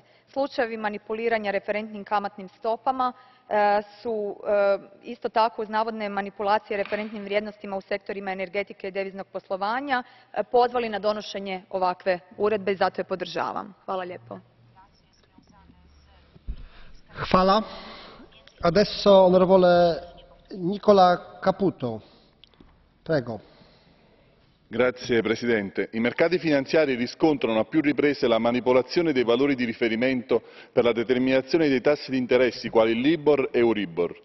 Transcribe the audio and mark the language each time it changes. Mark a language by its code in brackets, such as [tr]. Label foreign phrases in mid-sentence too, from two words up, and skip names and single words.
[hr] Slučajevi manipuliranja referentnim kamatnim stopama su isto tako uz navodne manipulacije referentnim vrijednostima u sektorima energetike i deviznog poslovanja pozvali na donošenje ovakve uredbe i zato je podržavam. Hvala lijepo. Hvala. [it] Adesso onorevole Nicola Caputo. Prego. Signor Presidente, i mercati finanziari riscontrano a più riprese la manipolazione dei valori di riferimento per la determinazione dei tassi di interessi quali Libor e Euribor.